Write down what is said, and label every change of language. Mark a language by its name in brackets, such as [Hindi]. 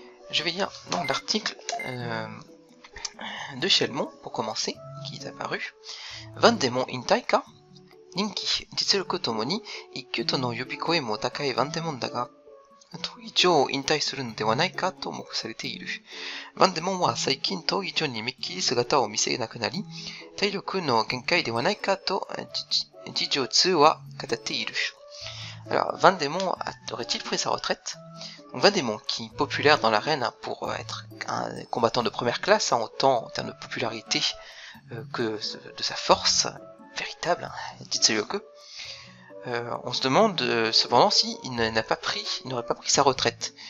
[French] Je vais lire donc l'article de Shelmon, pour commencer, qui est apparu. [Japanese] ワンデモン引退か人気、実力ともに一級との呼び声も高いワンデモンだが、闘技場を引退するのではないかと目されている。ワンデモンは最近闘技場にめっきり姿を見せなくなり、体力の限界ではないかと事情2は語っている。 [French] Alors, Van Demon aurait-il pris sa retraite? Donc, Van Demon, qui est populaire dans l'arène pour être un combattant de première classe, autant en termes de popularité que de sa force véritable, Jitsuyoku, on se demande cependant si il n'aurait pas pris sa retraite.